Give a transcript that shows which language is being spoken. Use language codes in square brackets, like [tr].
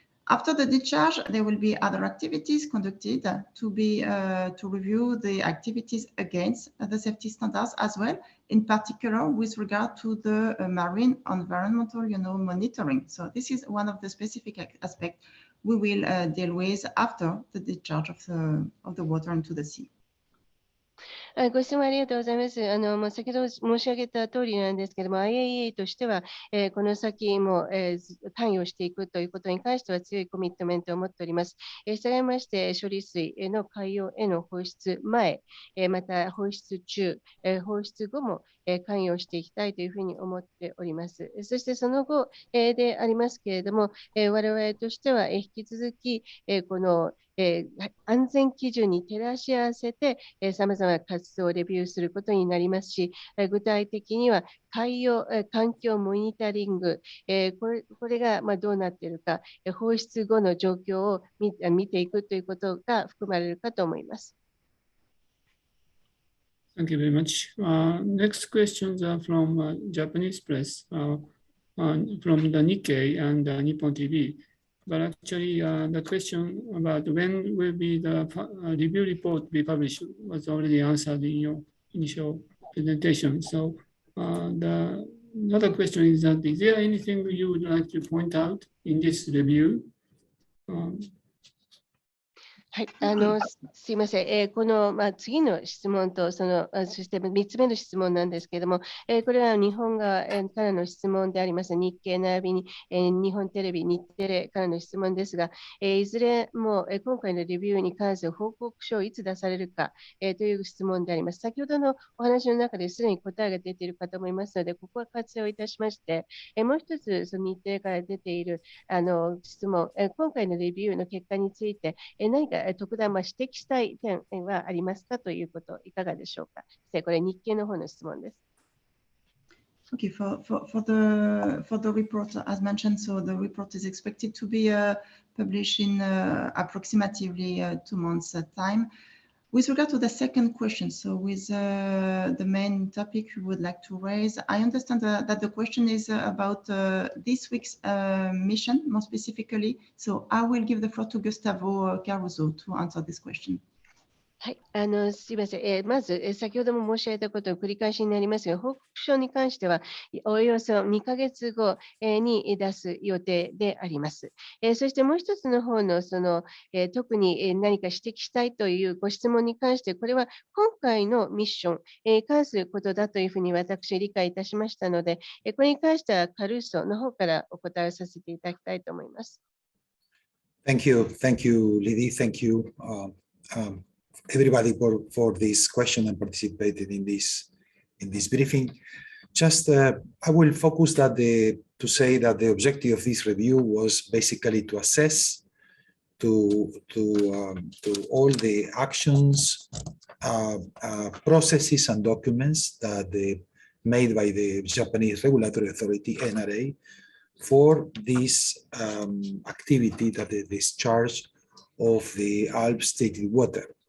[en] After the discharge, there will be other activities conducted to review the activities against the safety standards as well, in particular with regard to the marine environmental monitoring. So this is one of the specific aspects we will deal with after the discharge of the water into the sea. [ja] ご質問ありがとうございます。先ほど申し上げた通りなんですけれども、IAEA としては、この先も、関与していくということに関しては強いコミットメントを持っております。したがいまして、処理水の海洋への放出前、また放出中、放出後も、関与していきたいというふうに思っております。そしてその後、でありますけれども、我々としては、引き続き、この安全基準に照らし合わせて、さまざまな活動をレビューすることになりますし、具体的には海洋環境モニタリング、これがどうなっているか、放出後の状況を見ていくということが含まれるかと思います。 [en] Thank you very much. Next questions are from Japanese press, from the Nikkei and Nippon TV. but actually the question about when will be the review report be published was already answered in your initial presentation. So another question is that is there anything you would like to point out in this review? [ja] はい、すいません、この、次の質問とそして3つ目の質問なんですけれども、これは日本側からの質問であります。日経並びに、日本テレビ、日テレからの質問ですが、いずれも、今回のレビューに関する報告書をいつ出されるか、という質問であります。先ほどのお話の中ですでに答えが出ているかと思いますので、ここは活用いたしまして、もう一つその日テレから出ている質問、今回のレビューの結果について、何か特段指摘したい点はありますかということ、いかがでしょうか。これ、日経の方の質問です。 [en] Okay, for the report, as mentioned, so the report is expected to be published in approximately 2 months' time. With regard to the second question, so with the main topic you would like to raise, I understand that the question is about this week's mission, more specifically. So I will give the floor to Gustavo Caruso to answer this question. [ja] はい、すいません。まず、先ほども申し上げたことを繰り返しになりますが、報告書に関しては、およそ2ヶ月後に出す予定であります。そしてもう一つの方の、特に何か指摘したいというご質問に関して、これは今回のミッションに関することだというふうに私、理解いたしましたので、これに関してはカルーソの方からお答えさせていただきたいと思います。 [en] Thank you, Lydie. Thank you. Everybody for this question and participated in this briefing. Just I will focus to say that the objective of this review was basically to assess to all the actions, processes and documents that made by the Japanese regulatory authority NRA for this activity, that the discharge of the ALPS treated water.